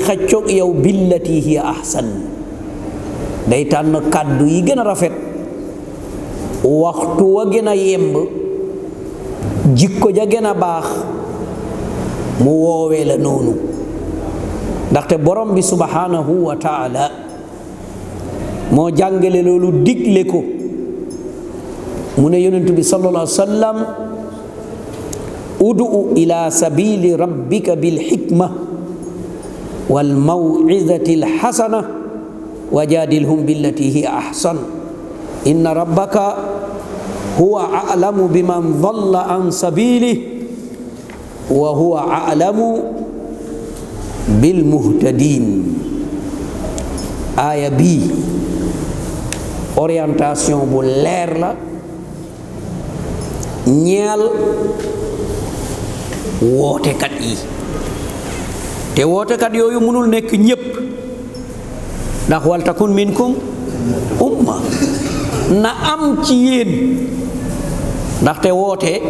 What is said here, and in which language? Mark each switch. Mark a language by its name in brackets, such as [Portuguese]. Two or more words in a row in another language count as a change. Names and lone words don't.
[Wolof] xaccoog yow [Arabic] بالتي هي أحسن [Wolof] day tànn kàddu yi gën a rafet waxtu wa gën a yemb jikko ja gën a baax mu woowee la noonu ndaxte borom bi [Arabic] سبحانه وتعالى [Wolof] moo jàngale loolu digle ko mu ne yonent bi [Arabic] صلى الله عليه وسلم ادع إلى سبيل ربك بالحكمة والموعظة الحسنة وجادلهم بالتي هي أحسن إن ربك هو أعلم بمن ضل عن سبيله وهو أعلم بالمهتدين. [Wolof] aaya bii orientation bu leer la ñeel wootekat yi te wootekat yooyu mënul nekk ñépp ndax [Arabic] ولتكن منكم أمة [Wolof] na am ci yéen ndaxte woote